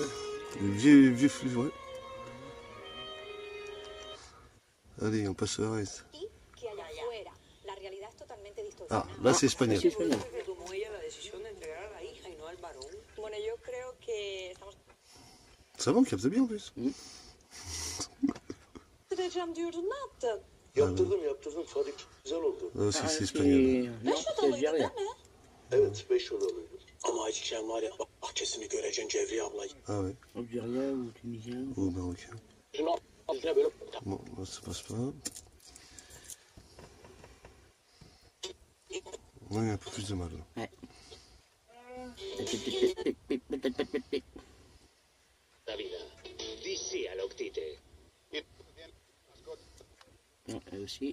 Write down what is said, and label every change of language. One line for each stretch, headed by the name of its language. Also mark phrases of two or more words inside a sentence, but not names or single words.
French: Du vieux football, ouais. Allez, on passe au reste. Ah, là c'est espagnol. Ça va, on capte bien en plus.
Turkish: Yaptırdım Fadik. Güzel oldu.
French: Là aussi c'est espagnol. Non, c'est algérien.
Turkish: Evet 5 yıl oluyor. Ama acıkçam var ya bahçesini göreceksin Cevriye ablayı.
French: Ah ouais. Algérien ou tunisien. Ou marocain.
Turkish: Şunu altına böyle.
French: Bon, là ça passe pas. Ouais, il y a un peu plus de mal là. Ouais. Non, elle aussi.